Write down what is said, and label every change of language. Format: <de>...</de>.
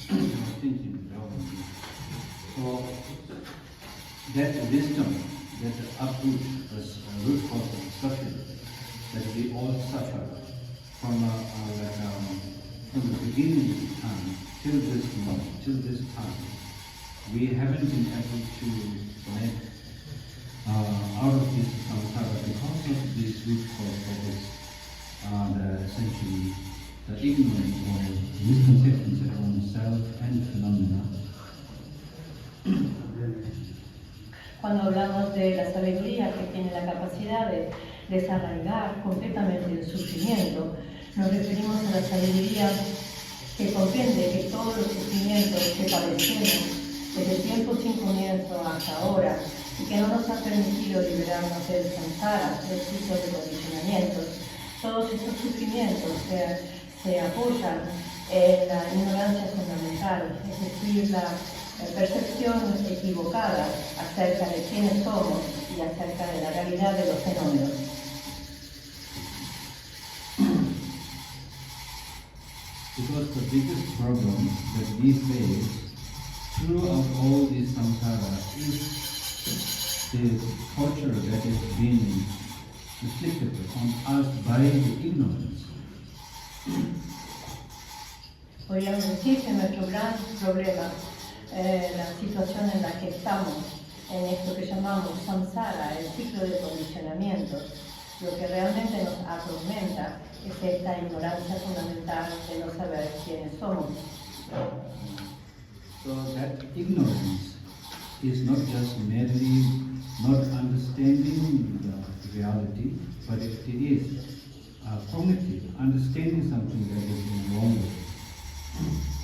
<en>So that wisdom, that uproot the root cause of suffering, that we all suffer from the beginning of time till this moment, till this time, we haven't been able to make out of this samsara because of this root cause that is essentially the ignorance or misconceptions around self and phenomena.</en> <es>Cuando hablamos de la sabiduría que tiene la capacidad de desarraigar completamente el sufrimiento, nos referimos a la sabiduría que comprende que todos los sufrimientos que padecemos desde tiempo sin comienzo hasta ahora y que no nos ha permitido liberarnos del samsara, del ciclo de condicionamientos, todos estos sufrimientos se apoyan en la ignorancia fundamental, es decir, la percepción equivocada acerca de quiénes somos y acerca de la realidad de los fenómenos.</es> <en>Because the biggest problem that we face throughout all this samsara is the torture that is being inflicted on us by the ignorance.</en> <es>Podríamos decir que nuestro gran problema, la situación en la que estamos, en esto que llamamos samsara, el ciclo de condicionamientos, lo que realmente nos atormenta es esta ignorancia fundamental de no saber quiénes somos.</es> <en>So that ignorance is not just merely not understanding the reality, but it is cognitive, understanding something that is in the wrong way.</en>